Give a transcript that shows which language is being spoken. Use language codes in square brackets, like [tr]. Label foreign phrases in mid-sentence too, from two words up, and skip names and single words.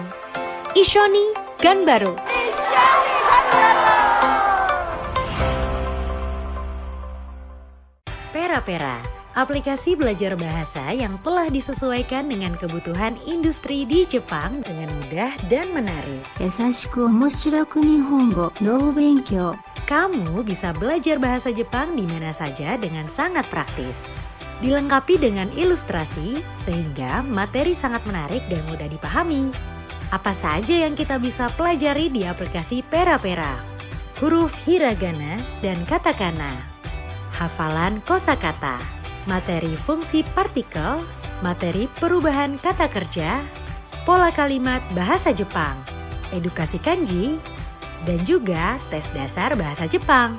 [ja] 一緒に頑張る. [id] Pera-Pera, aplikasi belajar bahasa yang telah disesuaikan dengan kebutuhan industri di Jepang dengan mudah dan menarik. [ja] 優しく面白く日本語脳勉強 [id] Kamu bisa belajar bahasa Jepang di mana saja dengan sangat praktis. Dilengkapi dengan ilustrasi sehingga materi sangat menarik dan mudah dipahami. Apa saja yang kita bisa pelajari di aplikasi Pera-Pera? Huruf hiragana dan katakana, hafalan kosakata, materi fungsi partikel, materi perubahan kata kerja, pola kalimat bahasa Jepang, edukasi kanji, dan juga tes dasar bahasa Jepang.